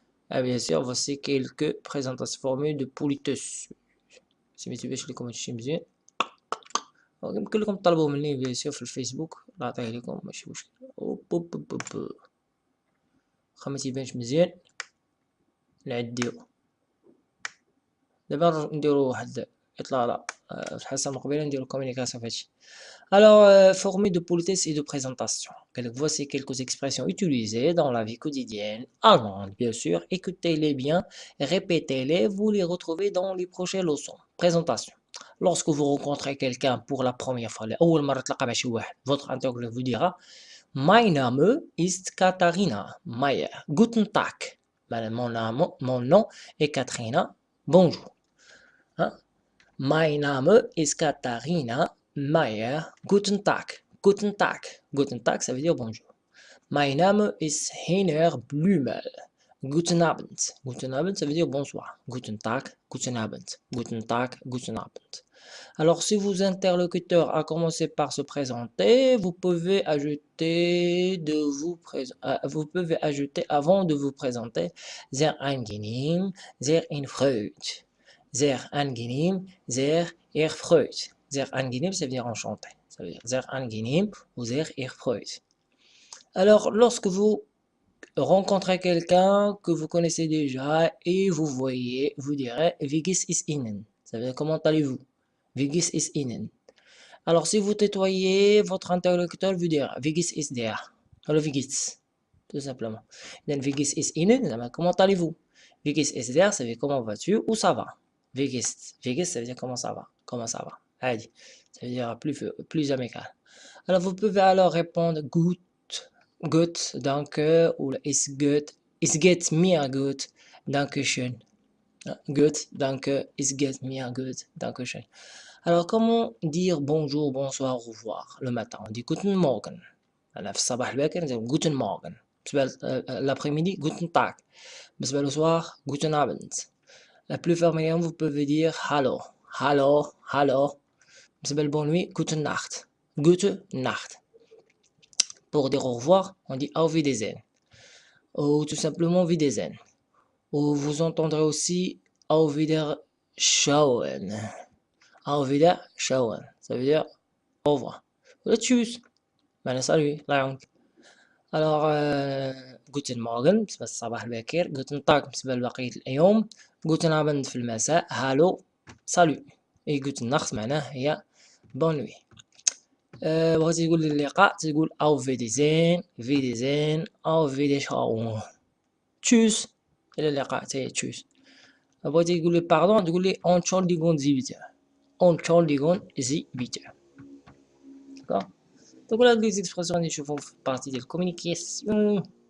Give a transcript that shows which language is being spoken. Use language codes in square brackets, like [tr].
[fr] Ah, bien sûr, voici quelques présentations formules de politesse. [ar] سميتو باش لكم هادشي مزيان. يمكن لكم تطلبوا مني بيان سور في الفيسبوك نعطيه لكم ماشي مشكل. واخا ما تيبانش مزيان نعديو. دابا نديرو واحد اطلاله في الحصه المقبله نديرو كومونيكاسيون فهادشي. [fr] Alors, formule de politesse et de présentation. Voici quelques expressions utilisées dans la vie quotidienne allemande, bien sûr. Écoutez-les bien, répétez-les, vous les retrouvez dans les prochaines leçons. Présentation. Lorsque vous rencontrez quelqu'un pour la première fois, [ar] أول مرة تلقى مع شي واحد, [fr] votre interlocuteur vous dira [de] Mein Name ist Katharina. Meyer. Guten Tag. [fr] Mon nom est Katrina. Bonjour. Hein? [de] Mein Name ist Katharina Meyer. Guten Tag. Guten Tag. [fr] Guten Tag, ça veut dire bonjour. [de] Mein Name ist Heiner Blümel. Guten Abend. [fr] Guten Abend, ça veut dire bonsoir. [de] Guten Tag, guten Abend. Guten Tag, guten Abend. [fr] Alors, si vos interlocuteurs a commencé par se présenter, vous pouvez ajouter vous pouvez ajouter avant de vous présenter [de] sehr angenehm, sehr erfreut. Sehr angenehm, sehr erfreut. Sehr angenehm, [fr] ça veut dire enchanté. Ça veut dire [de] sehr angenehm ou sehr erfreut. [fr] Alors, lorsque vous rencontrez quelqu'un que vous connaissez déjà et vous voyez, vous direz [de] Wie geht es Ihnen? [fr] Ça veut dire comment allez-vous? Wie geht es Ihnen? Alors, si vous tutoyez, votre interlocuteur vous dira [de] Wie geht es dir? Alors, wie geht's? [fr] Tout simplement. [de] Donc, wie geht es Ihnen? [fr] Comment allez-vous? [de] Wie geht es dir? [fr] Ça veut dire comment vas-tu ou ça va? [de] Wie geht's? [fr] Wie geht's, ça veut dire comment ça va? Comment ça va? Allez, ça veut dire plus amical. Alors, vous pouvez alors répondre gut, gut, danke, ou [de] es geht mir gut, danke schön. Gut, danke, es geht mir gut, danke schön. [fr] Alors, comment dire bonjour, bonsoir, au revoir le matin? On dit [de] Guten Morgen. [ar] في الصباح الباكر نقول [de] Guten Morgen. [fr] L'après-midi, [de] Guten Tag. [fr] Le soir, [de] Guten Abend. [fr] La plus familière, vous pouvez dire Hallo, Hallo, Hallo. Le bonne nuit, Guten Nacht. [de] Gute Nacht. [fr] Pour dire au revoir, on dit [de] Auf Wiedersehen. [fr] Ou tout simplement Wiedersehen. Ou vous entendrez aussi [de] Auf Wiederschauen. Auf Wiederschauen. [fr] Ça veut dire au revoir. Ou tschüss. [ar] salut, الله يعاونك. Alors, [de] Guten Morgen [ar] بالنسبة للصباح الباكر, [de] Guten Tag [ar] بالنسبة لبقية اليوم, [de] Guten Abend [ar] في المساء, Hallo, salut. et Guten Nacht معناه هي [fr] bonne nuit. [ar] بغيتي تقول لي اللقاء تقول [de] Auf Wiedersehen, Wiedersehen, Auf Wiederschauen. Tschüss. [ar] إلى اللقاء تاهي tschüss. بغيتي تقول لي باردون تقول لي [de] Entschuldigung bitte. Entschuldigung bitte. [fr] D'accord. Donc voilà les expressions اللي نشوفهم في partie ديال communication.